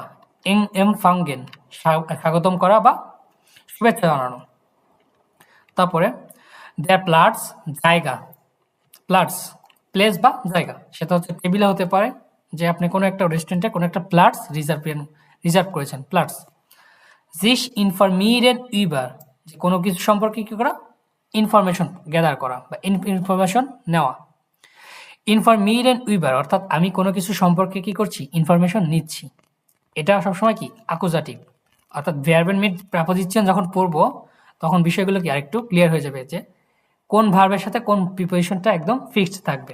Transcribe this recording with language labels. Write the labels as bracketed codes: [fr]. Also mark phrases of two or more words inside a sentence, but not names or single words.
[bn] এমফাঙ্গেন, স্বাগতম করা বা শুভেচ্ছা জানানো। তারপরে [de] der Platz, [bn] জায়গা। প্লাটস, প্লেস বা জায়গা, সেটা হচ্ছে টেবিলে হতে পারে, যে আপনি কোনো একটা রেস্টুরেন্টে কোনো একটা প্লাটস রিজার্ভ করেছেন, প্লাটস। [de] sich informieren über, [bn] যে কোনো কিছু সম্পর্কে কি করা? [en] information gather [bn] করা বা ইনফরমেশন নেওয়া। [de] informieren über [bn] অর্থাৎ আমি কোনো কিছু সম্পর্কে কি করছি? ইনফরমেশন নিচ্ছি। এটা সবসময় কি অ্যাকুজাটিভ, অর্থাৎ ভার্ব মিড প্রিপোজিশন যখন পড়বো তখন বিষয়গুলো কি আরেকটু ক্লিয়ার হয়ে যাবে, যে কোন ভার্বের সাথে কোন প্রিপোজিশনটা একদম ফিক্সড থাকবে।